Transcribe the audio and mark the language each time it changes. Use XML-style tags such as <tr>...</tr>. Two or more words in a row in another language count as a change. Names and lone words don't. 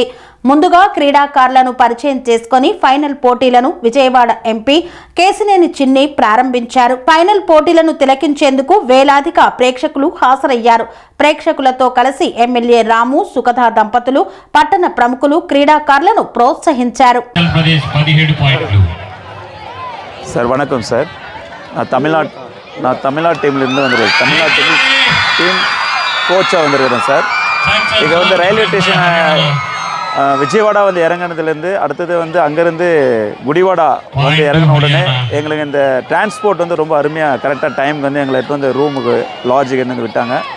<te>ముందుగా క్రీడాకారులను పరిచయం చేసుకుని ఫైనల్ పోటీలను విజయవాడ ఎంపీ కేశినేని చిన్ని ప్రారంభించారు. ఫైనల్ పోటీలను తిలకించేందుకు వేలాదిగా ప్రేక్షకులు హాజరయ్యారు. ప్రేక్షకులతో కలిసి ఎమ్మెల్యే రాము సుఖద దంపతులు పట్టణ ప్రముఖులు క్రీడాకారులను ప్రోత్సహించారు.</te> <ta>சார் வணக்கம் சார். நான் தமிழ்நாடு டீம்லேருந்து வந்திருக்கேன். தமிழ்நாடு டீம் கோச்சாக வந்திருக்கிறேன் சார். இங்கே வந்து ரயில்வே ஸ்டேஷன் விஜயவாடா வந்து இறங்கினதுலேருந்து அடுத்தது வந்து அங்கேருந்து குடிவாடா வந்து இறங்கின உடனே எங்களுக்கு இந்த டிரான்ஸ்போர்ட் வந்து ரொம்ப அருமையாக கரெக்டாக டைமுக்கு வந்து எங்களை எடுத்து வந்து ரூமுக்கு லாட்ஜுக்கு வந்து விட்டாங்க.</ta>